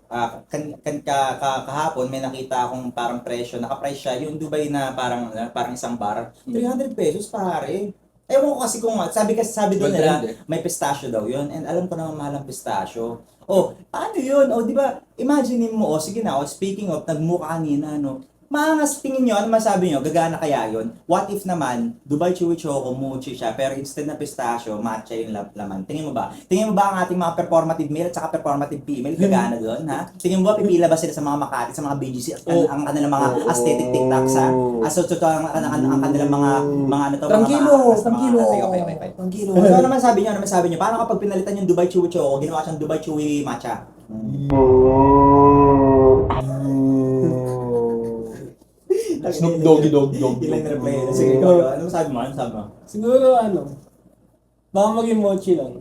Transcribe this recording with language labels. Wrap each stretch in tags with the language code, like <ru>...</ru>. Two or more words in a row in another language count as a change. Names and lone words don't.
<tl>Kahapon may nakita akong parang presyo, naka-price siya yung Dubai na parang isang bar, 300 pesos pare. Ewan ko kasi kung sabi doon nila may pistachio daw yun, and alam ko naman mahal ang pistachio. Oh, paano yun? Oh, di ba? Imagine mo, sige na,</tl> <en>speaking of</en> <tl>nagmukha kanina, maangas, tingin nyo, ano masabi nyo, gagana kaya yun?</tl> <en>What if</en> <tl>naman, Dubai Chewy Choco, mochi siya, pero instead na pistachio, matcha yung laman. Tingin mo ba ang ating mga</tl> <en>performative male</en> <tl>at saka</tl> <en>performative female,</en> <tl>gagana doon, ha? Tingin mo ba, pipila ba sila sa mga Makati, sa mga BGC, ang kanilang mga aesthetic TikToks, ha? Ang kanilang mga Tranquilo. Okay. Tranquilo. Ano naman sabi nyo? Paano kapag pinalitan yung Dubai Chewy Choco, ginawa siyang Dubai Chewy Matcha? Snoop Doggy Dog. Ilan na reply na. Sige, ikaw. Ano sabi mo? Siguro baka maging mochi lang.</tl>